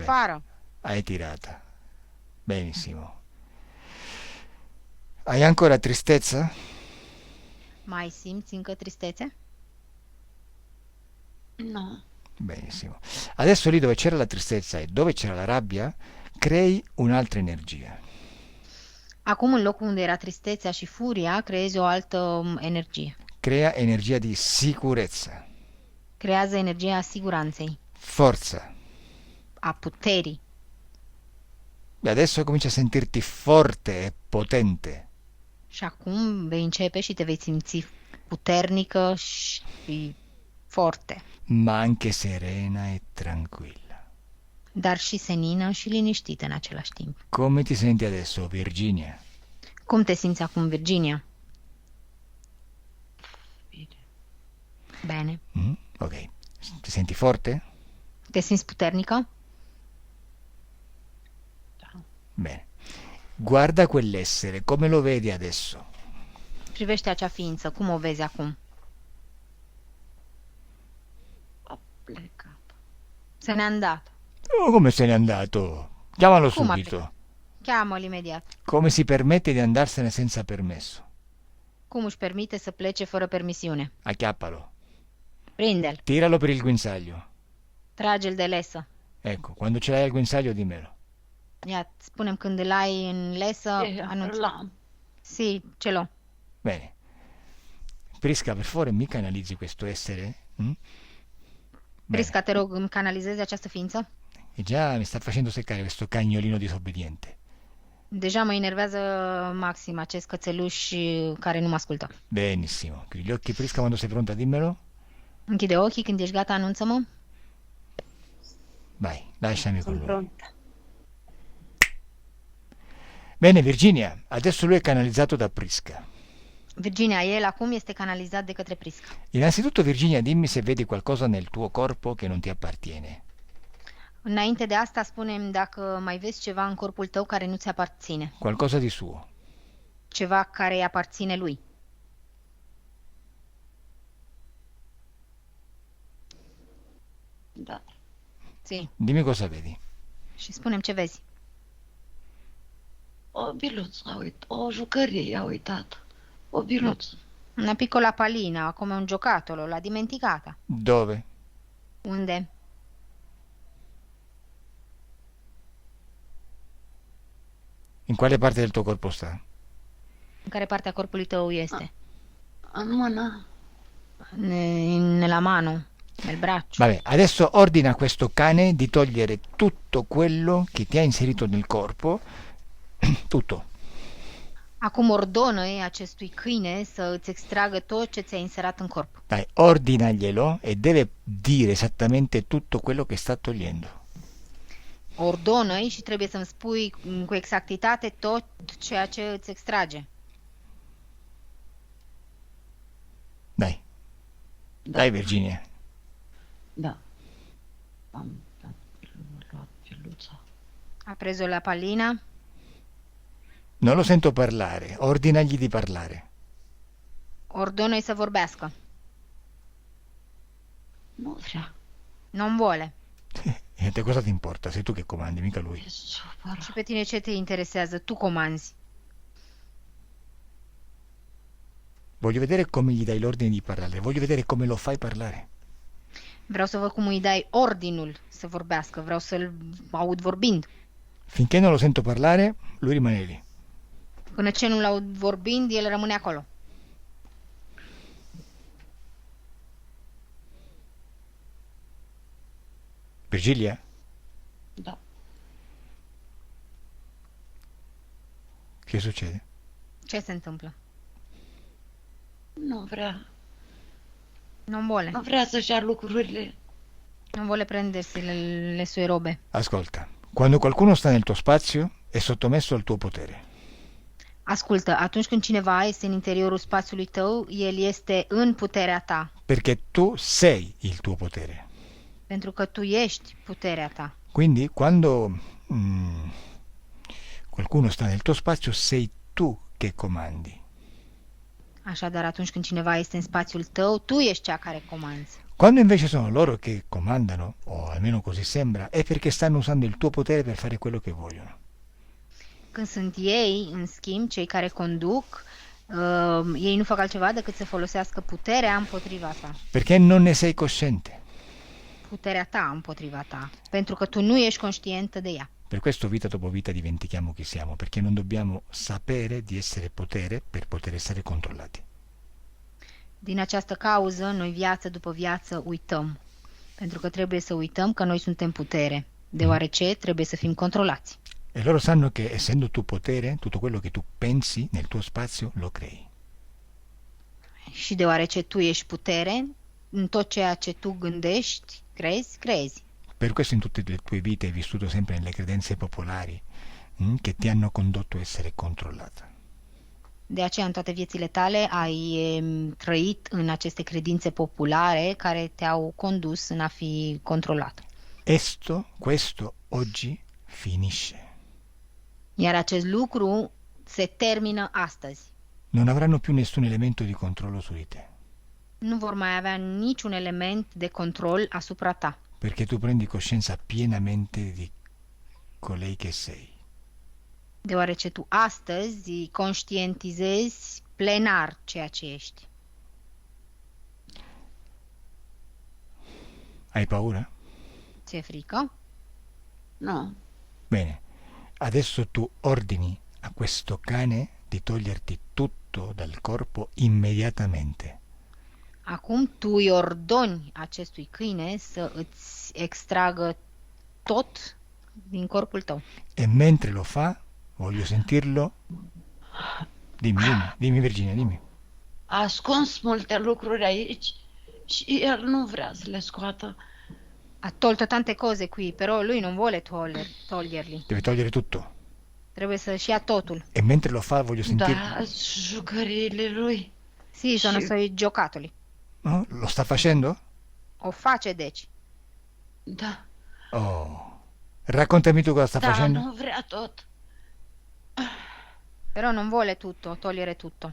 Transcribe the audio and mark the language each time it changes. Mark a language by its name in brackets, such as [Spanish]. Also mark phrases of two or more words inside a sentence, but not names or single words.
[Romanian] afară. [Italian] hai tirata. Benissimo. Hai ancora tristezza? [Romanian] Mai simți încă tristețe? Nu. [Italian] Benissimo. Adesso lì dove c'era la tristezza e dove c'era la rabbia, crei un'altra energia. [Romanian] Acum, în locul unde era tristețea și furia, creezi o altă energie. [Italian] Crea energia di sicurezza, [Romanian] Creează energia siguranței, [Italian] forza. [Romanian] a puterii. [Italian] E adesso cominci a sentirti forte e potente. [Romanian] Și acum vei începe și te vei simți puternică și forte, [Italian] Ma anche serena e tranquilla. [Romanian] dar și senină și liniștită în același timp. [Italian] Come ti senti adesso, Virginia? [Romanian] Cum te simți acum, Virginia? Bine. Bine. [Italian] Ok. Ti senti forte? [Romanian] Te simți puternică? Da. [Italian] Bene. Guarda quell'essere, come lo vedi adesso? [Romanian] Privește acea ființă, cum o vezi acum? A plecat. Se ne-a îndat. [Italian] Oh, come se n'è andato? Chiamalo Come ha subito. [Romanian] Cheamă-l imediat. [Italian] Come si permette di andarsene senza permesso? [Romanian] Cum își permite să plece fără permisiune? [Italian] Acchiappalo. [Romanian] Prinde-l, [Italian] Tiralo per il guinzaglio. [Romanian] trage-l de lesă. [Italian] Ecco, quando ce l'hai al guinzaglio dimmelo. [Romanian] Ia, spunem când îl ai în lesă, anunț. L-am. [Italian] Sì, ce l'ho. Bene. Prisca, per favore, mi canalizzi questo essere? Bene. Prisca, [Romanian] te rog, îmi canalizezi această ființă? [Italian] E già mi sta facendo seccare questo cagnolino disobbediente. [Romanian] Deja mă enervează maxim acest cățeluș care nu mă ascultă. [Italian] Benissimo. Chiudi gli occhi, Prisca, quando sei pronta dimmelo. [Romanian] Închide ochii, când ești gata, anunță-mă. [Italian] Vai, lasciami con Sono lui. pronta. Bene, Virginia, adesso lui è canalizzato da Prisca. [Romanian] Virginia, el acum este canalizat de către Prisca. [Italian] Innanzitutto, Virginia, dimmi se vedi qualcosa nel tuo corpo che non ti appartiene. [Romanian] Înainte de asta, spune-mi dacă mai vezi ceva în corpul tău care nu ți aparține. [Italian] Qualcosa di suo. [Romanian] Ceva care îi aparține lui. Da. [Italian] Sì. Dimmi cosa vedi. [Romanian] Și spune-mi ce vezi. O biluță, uit. O jucărie, a uitat. O biluță. [Italian] Una piccola pallina, come un giocattolo, l'ha dimenticata. Dove? [Romanian] Unde? [Italian] In quale parte del tuo corpo sta? [Romanian] În care parte a corpului tău este? În mână. [Italian] Nella mano, nel braccio. Vabbè, adesso ordina a questo cane di togliere tutto quello che ti ha inserito nel corpo, tutto. [Romanian] Acum ordonă-i acestui câine să îți extragă tot ce ți-a inserat în corp. [Italian] Dai, ordinaglielo e deve dire esattamente tutto quello che sta togliendo. [Romanian] Ordonă-i și trebuie să-mi spui cu exactitate tot ceea ce îți extrage. Da, [Italian] Dai, Virginia. [Romanian] da. Am luat filuța. [Italian] Ha preso la pallina. Non lo sento parlare. Ordinagli di parlare. [Romanian] Ordonă-i să vorbească. Nu vrea. [Italian] Non vuole. E te cosa ti importa? Sei tu che comandi, mica lui. [Romanian] E supărat. Și pe tine ce te interesează? Tu comanzi. [Italian] Voglio vedere come gli dai l'ordine di parlare. Voglio vedere come lo fai parlare. [Romanian] Vreau să văd cum îi dai ordinul să vorbească. Vreau să-l aud vorbind. [Italian] Finché non lo sento parlare, lui rimane lì. [Romanian] Până ce nu-l aud vorbind, el rămâne acolo. Virgilia? Da. [Italian] Che succede? [Romanian] Ce se întâmplă? Nu vrea. [Italian] Non vuole. [Romanian] Nu vrea să-și ia lucrurile. [Italian] Non vuole prendersi le sue robe. Ascolta, quando qualcuno sta nel tuo spazio è sottomesso al tuo potere. [Romanian] Ascultă, atunci când cineva este în interiorul spațiului tău, el este în puterea ta. [Italian] Perché tu sei il tuo potere. [Romanian] Pentru că tu ești puterea ta. [Italian] Quindi quando qualcuno sta nel tuo spazio sei tu che comandi. [Romanian] Așadar, atunci când cineva este în spațiul tău, tu ești cea care comanzi. [Italian] Quando invece sono loro che comandano, o almeno così sembra, è perché stanno usando il tuo potere per fare quello che vogliono. [Romanian] Când sunt ei, în schimb, cei care conduc, ei nu fac altceva decât să folosească puterea împotriva ta. [Italian] Perché non ne sei cosciente. [Romanian] Puterea ta împotriva ta. Pentru că tu nu ești conștientă de ea. [Italian] Per questo vita dopo vita dimentichiamo chi siamo, perché non dobbiamo sapere di essere potere per poter essere controllati. [Romanian] Din această cauză, noi viață după viață uităm. Pentru că trebuie să uităm că noi suntem putere, deoarece trebuie să fim controlați. [Italian] E loro sanno che essendo tu potere, tutto quello che tu pensi nel tuo spazio lo crei. [Romanian] Și deoarece tu ești putere, în tot ceea ce tu gândești, crezi. [Italian] Per questo in tutte le tue vite hai vissuto sempre nelle credenze popolari che ti hanno condotto a essere controllata. [Romanian] De aceea, în toate viețile tale, ai trăit în aceste credințe populare care te-au condus în a fi controlat. [Italian] Questo oggi finisce. [Romanian] Iar acest lucru se termină astăzi. [Italian] Non avranno più nessun elemento di controllo su di te, [Romanian] Nu vor mai avea niciun element de control asupra ta, [Italian] perché tu prendi coscienza pienamente di colei che sei. [Romanian] deoarece tu astăzi conștientizezi plenar ceea ce ești. [Italian] Hai paura? [Romanian] Ți-e frică? Nu. [Italian] Bene, adesso tu ordini a questo cane di toglierti tutto dal corpo immediatamente. [Romanian] Acum tu îi ordoni acestui câine să îți extragă tot din corpul tău. [Italian] E mentre lo fa, voglio sentirlo. Dimmi Virginia, dimmi. [Romanian] A ascuns multe lucruri aici și el nu vrea să le scoată. [Italian] Ha tolto tante cose qui, però lui non vuole toglierli. Deve togliere tutto. [Romanian] Trebuie să-și ia totul. [Italian] E mentre lo fa, voglio sentirlo. [Romanian] Da, jucăriile lui. [Italian] Sì, sono [Romanian] Și- [Italian] suoi giocattoli. No? Lo sta facendo? [Romanian] O face, deci. Da. [Italian] Oh. Raccontami tu cosa sta [Romanian] Da, [Italian] facendo. [Romanian] nu vrea tot. [Italian] Però non vuole tutto, togliere tutto.